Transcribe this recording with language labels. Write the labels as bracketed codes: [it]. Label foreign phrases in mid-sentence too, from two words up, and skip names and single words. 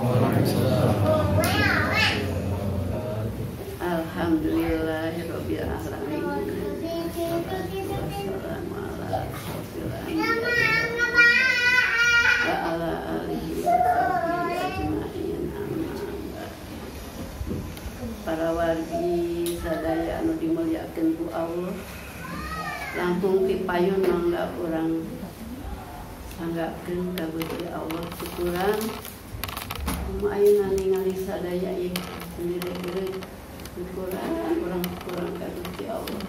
[ar] الحمد لله رب العالمين. والسلام على أشرف الأنبياء وعلى آله وصحبه أجمعين. [su] Para wargi sadaya anu dimulyakeun ku Allah, langkung pipayun mangga urang sanggakeun ka Gusti Allah syukuran ayeuna ningali sadaya ieu sendiri-sendiri syukuran urang ka Gusti Allah.